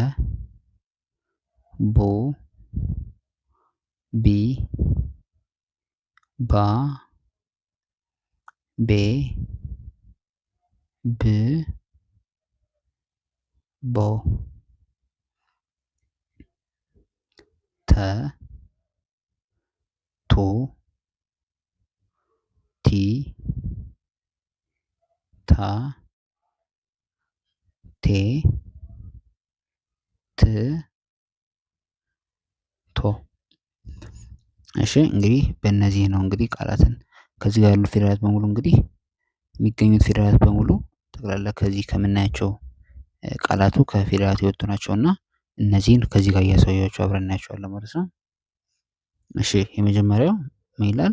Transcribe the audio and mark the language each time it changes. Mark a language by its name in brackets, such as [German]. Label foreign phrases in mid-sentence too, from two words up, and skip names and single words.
[Amharic] ቡ ቢ ባ ቤ ብ ቦ ተ ቱ ቲ ታ ቴ ት ቶ። እሺ እንግዲህ በእነዚህ ነው እንግዲህ ቃላትን ከዚህ ጋር ያሉት ፊደላት በሙሉ እንግዲህ የሚገኙት ፊደላት በሙሉ ጠቅላላ ከዚህ ከምናያቸው ቃላቱ ከፊደላት የወጡ ናቸውና እነዚህን ከዚህ ጋር እያሳያችሁ አብረን እናያቸዋለን ማለት ነው። እሺ የመጀመሪያው ምን ይላል?